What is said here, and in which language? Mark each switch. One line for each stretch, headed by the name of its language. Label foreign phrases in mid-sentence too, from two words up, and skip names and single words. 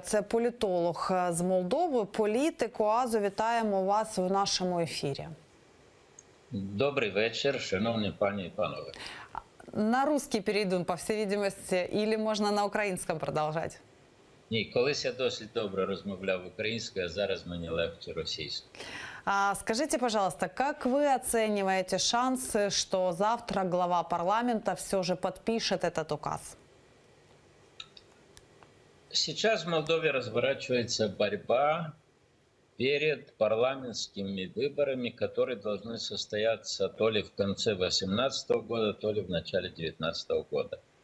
Ukrainian: Це політолог з Молдови, політик. Оазу, вітаємо вас в нашому ефірі. Добрий вечір, шановні пані і панове.
Russian: На русский перейду,
Ukrainian: по всій видимості, или можна на українському продовжати? Ні, колись я досить добре розмовляв українською, а зараз мені легше російською.
Russian: Скажите, пожалуйста, как вы оцениваете шансы, что завтра глава парламента все же подпишет этот указ? Сейчас в Молдове разворачивается борьба перед парламентскими выборами, которые должны состояться то ли в конце 2018 года, то ли в начале 2019 года.